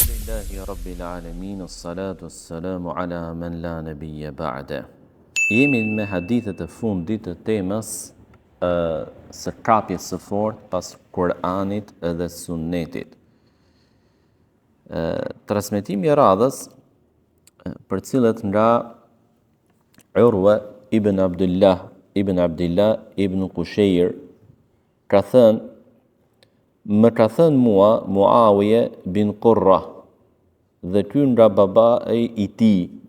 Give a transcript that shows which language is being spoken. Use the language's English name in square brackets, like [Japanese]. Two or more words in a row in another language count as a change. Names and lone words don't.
[Arabic] الحمد لله رب العالمين الصلاة والسلام على من لا نبي بعده. [Albanian] Jemi me hadithet e fundit të temës së kapjes së fortë pas Kur'anit dhe Sunnetit. Transmetimi I radhës për cilët nga Urwa ibn Abdullah ibn Qushayr ka thënë: më ka thënë mua Muawije bin Qurra, dhe ky nga babai I tij,